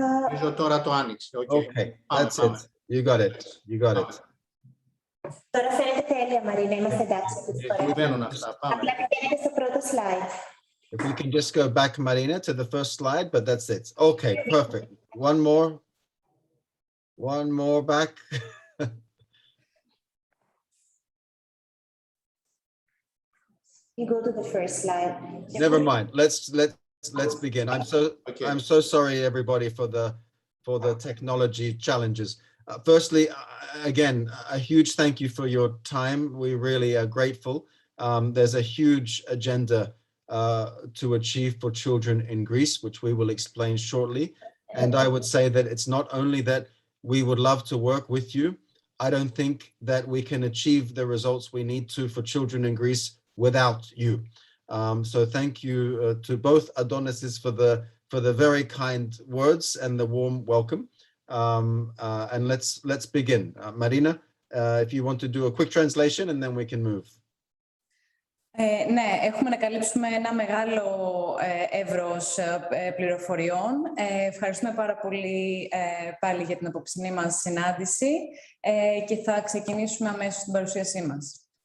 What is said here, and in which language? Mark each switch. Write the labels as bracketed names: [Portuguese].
[Greek] Νομίζω τώρα το άνοιξε. [English] Okay, that's it. You got it. You got it. [Greek] Τώρα φαίνεται τέλεια, Μαρίνα. Είμαστε εντάξει. Απλά πηγαίνετε στο πρώτο slide. [English] If we can just go back, Marina, to the first slide, but that's it. Okay, perfect. One more. One more back. You go to the first slide. Never mind. Let's begin. I'm so sorry, everybody, for the technology challenges. Firstly, again, a huge thank you for your time. We really are grateful. There's a huge agenda to achieve for children in Greece, which we will explain shortly. And I would say that it's not only that we would love to work with you. I don't think that we can achieve the results we need to for children in Greece without you. So thank you to both Adonises for the very kind words and the warm welcome. And let's begin. Marina, if you want to do a quick translation and then we can move. [Greek] Ναι, έχουμε να καλύψουμε ένα μεγάλο εύρος πληροφοριών. Ευχαριστούμε πάρα πολύ πάλι για την απόψινή μας συνάντηση και θα ξεκινήσουμε αμέσως την παρουσίασή μας.